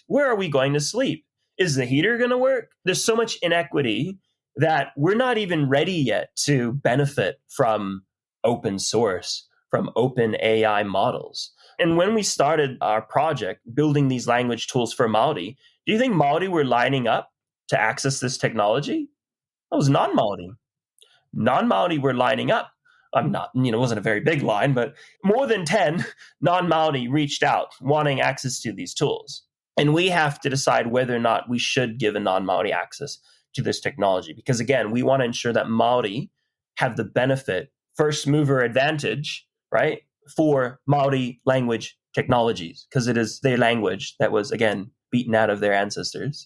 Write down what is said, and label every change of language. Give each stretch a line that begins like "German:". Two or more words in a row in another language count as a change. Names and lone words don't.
English: Where are we going to sleep? Is the heater going to work? There's so much inequity that we're not even ready yet to benefit from open source, from open AI models. And when we started our project, building these language tools for Māori, do you think Māori were lining up to access this technology? It was non-Māori. Non-Māori were lining up. I'm not, it wasn't a very big line, but more than 10 non-Māori reached out wanting access to these tools. And we have to decide whether or not we should give a non-Māori access to this technology. Because again, we want to ensure that Māori have the benefit, first mover advantage, right, for Māori language technologies, because it is their language that was, again, beaten out of their ancestors.